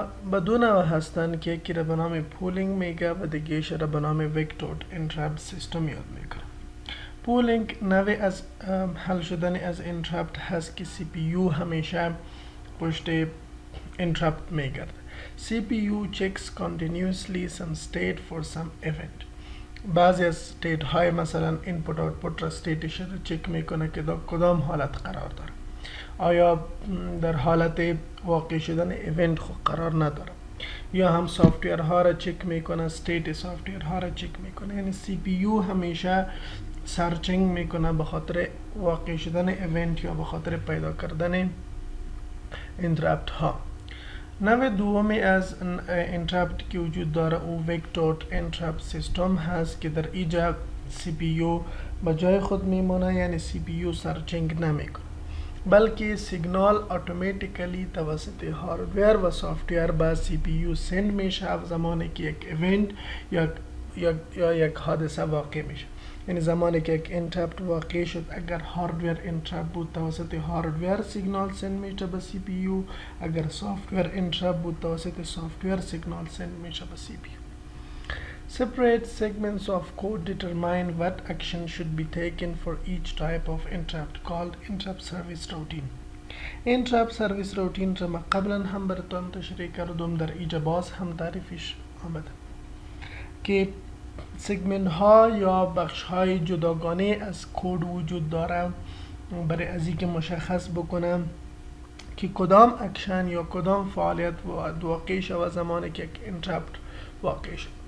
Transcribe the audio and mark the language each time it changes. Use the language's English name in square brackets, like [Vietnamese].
[Persian] به دو نوع هستن که یکی را به نام پولینگ میگه و دیگهش را به نام وکتورد انترپت سیستم یاد میکنه. پولینگ نوع از حل شدن از انترپت هست که سی پی یو همیشه پشت انترپت میگرده. [English] C P U checks continuously some state for some event. [Persian] بعضی از استیت های مثلا اینپوت آوتپوت را استیتش را چک میکنه که در کدام حالت قرار داره. آیا در حالت واقع شدن ایونت خود قرار نداره، یا هم سافتویر ها را چک میکنه، استیت سافتویر ها را چک میکنه. یعنی سی پی یو همیشه سرچینگ میکنه به خاطر واقع شدن ایونت یا به خاطر پیدا کردن انترپت ها. نوع دومی از انترپت که وجود داره او وکتور انترپت سیستم هست که در اینجا سی پی یو به جای خود میمونه، یعنی سی پی یو سرچینگ نمیکنه بلکه سیگنال اتوماتیکلی توسط هاردویر و سافتویر به سی پی یو سند میشه زمانی که یک ایونت یا یک حادثه واقع میشه. یعنی زمانی که یک انترپت واقع شد، اگر هاردویر انترپت بود توسط هاردویر سیگنال سند میشه به سی پی یو، اگر سافتویر انترپت بود توسط سافتویر سیگنال سند میشه به سی پی یو. [English] Separate segments of code determine what action should be taken for each type of interrupt called interrupt service routine. [Persian] interrupt service routine را قبلا هم براتون تشریح کردم، در اینجا باز هم تعریفش آمده که سگمنت ها یا بخش های جداگانه از کد وجود داره برای از اینکه مشخص بکنم که کدام اکشن یا کدام فعالیت واقع شود زمانی که یک انترپت واقع شد.